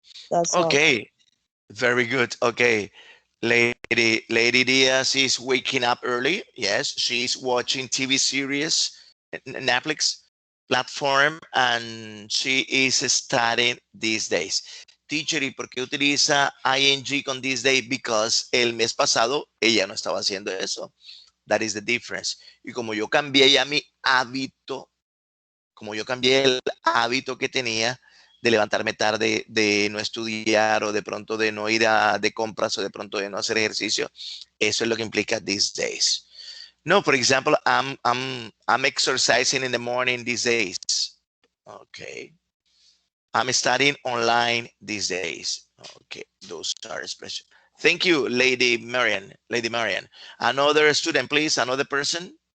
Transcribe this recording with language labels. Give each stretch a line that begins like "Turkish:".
English: That's all. Okay, very good. Okay, Lady Diaz is waking up early. Yes, she's watching TV series, Netflix platform, and she is studying these days. Teacher,
Spanish: ¿y por qué utiliza ing con
English: these days? Because
Spanish: el mes pasado ella no estaba haciendo eso.
English: That is the difference.
Spanish: Y como yo cambié ya mi hábito, como yo cambié el hábito que tenía de levantarme tarde, de no estudiar o de pronto de no ir de compras o de pronto de no hacer ejercicio, eso es lo que implica
English: these days. No, for example, I'm exercising in the morning these days. Okay. I'm studying online these days. Okay, those are special. Thank you, Lady Marian. Lady Marian. Another student, please. Another person.